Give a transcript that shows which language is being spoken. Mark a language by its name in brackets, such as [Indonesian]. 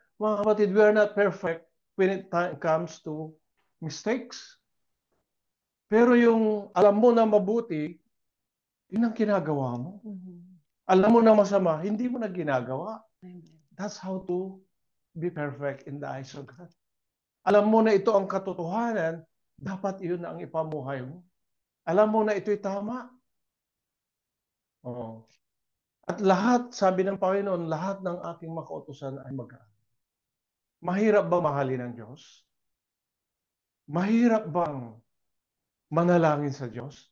[Filipino] Mga kapatid, [English] we are not perfect when it comes to mistakes. [Filipino] Pero yung alam mo na mabuti, yun ang ginagawa mo. Mhm. Alam mo na masama, hindi mo na ginagawa. Amen. [English] That's how to be perfect in the eyes of God. [Filipino] Alam mo na ito ang katotohanan, dapat iyon ang ipamuhay mo. Alam mo na ito'y tama. Oo. At lahat, sabi ng Panginoon, lahat ng aking makautusan ay magaan. Mahirap ba mahalin ng Diyos? Mahirap bang manalangin sa Diyos?